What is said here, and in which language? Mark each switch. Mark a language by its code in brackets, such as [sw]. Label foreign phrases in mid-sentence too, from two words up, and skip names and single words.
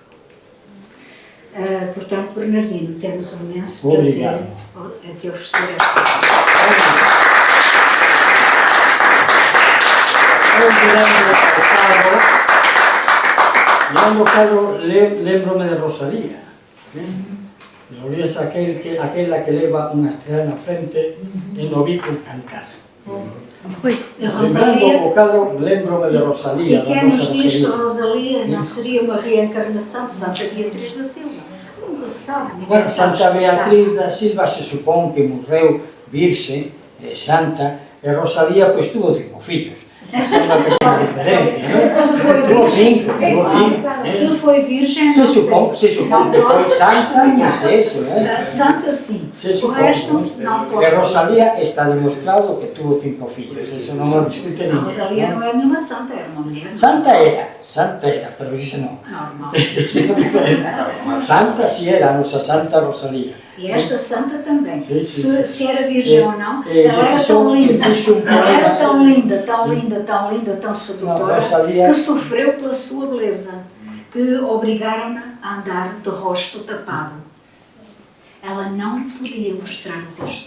[pt] Portanto, Bernardino, temos um imenso prazer a te oferecer esta Mirando Carlos, lembro-me de Rosalía. [gl] Rosalía é aquela que leva unha estrela na frente e no bico cantar. [pt] Rosalía, o cadro, lembro-me de Rosalía. E quem nos diz que Rosalía não seria uma reencarnação de Santa Beatriz da Silva? Nunca sabe. [gl] Bueno, Santa Beatriz da Silva se supón que morreu virxe, santa, e Rosalía pois tuvo 5 fillos. Esa é unha pequena diferencia, tuvo 5. [pt] Se foi virgem, [gl] Se supón que foi santa, mas eso, [pt] Santa sim, o resto não posso. [gl] E Rosalía está demostrado que tuvo 5 fillos, eso non o discute ninguén. [pt] Rosalía não é nenhuma santa, era uma mulher. [gl] Santa era, pero isso non. Normal. Santa si era a nosa Santa Rosalía. [pt] E esta santa também. Sim. Se era virgem ou não, ela era tão linda. Ela era tão linda, tão sedutora, que sofreu pela sua beleza, que obrigaram-na a andar de rosto tapado. Ela não podia mostrar o rosto.